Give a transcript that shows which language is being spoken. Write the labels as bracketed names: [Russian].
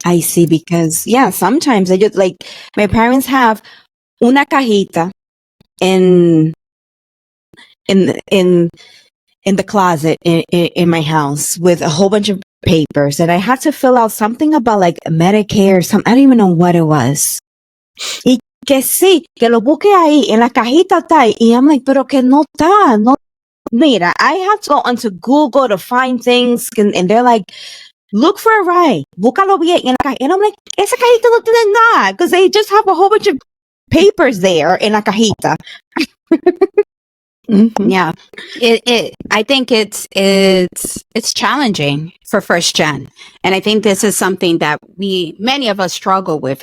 [English] I see, because yeah, sometimes I just like, my parents have [Spanish] una cajita [English] in the closet in my house with a whole bunch of papers, and I had to fill out something about like Medicare or something. I don't even know what it was. [Spanish] Y que sí, que lo busque ahí, en la cajita está ahí. Y [English] I'm like, [Spanish] pero que no está, no [English] Mira, I have to go onto Google to find things, and they're like, look for a ride. [Spanish] Búscalo bien en la cajita. [English] And I'm like, [Spanish] esa cajita no tiene nada, [English] because they just have a whole bunch of papers there in [Spanish] la cajita. Mm-hmm. [English] Yeah, I think it's challenging for first gen, and I think this is something that many of us struggle with.